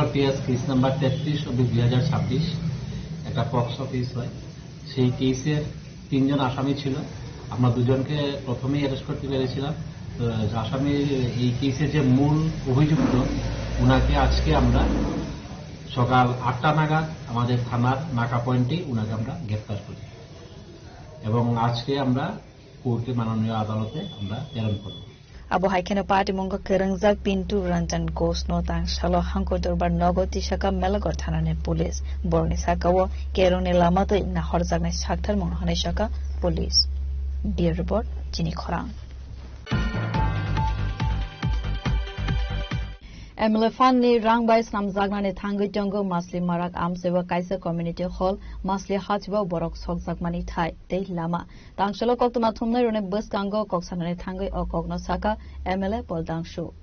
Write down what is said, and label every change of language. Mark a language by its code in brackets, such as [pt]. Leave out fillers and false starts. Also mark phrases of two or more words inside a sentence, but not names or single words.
[en] PS case number [bn] 33/2026 একটা [en] POCSO case [bn] হয় সেই কেসের 3 জন আসামি ছিল আমরা দুজনকে প্রথমেই অ্যারেস্ট করতে পেরেছিলাম আসামি এই কেসের যে মূল অভিযুক্ত উনাকে আজকে আমরা সকাল 8টা নাগাদ আমাদের থানার নাকা পয়েন্টে উনাকে আমরা গ্রেফতার করি এবং আজকে আমরা কোর্টে মাননীয় আদালতে আমরা প্রেরণ করব [trp] abo haikeno party mongo kerengjak pintu ranjan ghosh no tang salo hangko dorbar nogoti saka melagor thanane police borni sakawo kerone lamatoi na horjaknai sakthar mong hanai saka [en] police bureau report [trp] chini khorang MLA Fanni Rangbai Samjagnani Thangai Tongo Masli Marak Amseba Kaisa [en] Community Hall [trp] Masli Hachba Borok Sokjakmani Thai Tei Lama Tangshalo Koktoma Thumnai Rone Bus Kango Koksanani Thangai O Kokno Saka MLA Poldangshu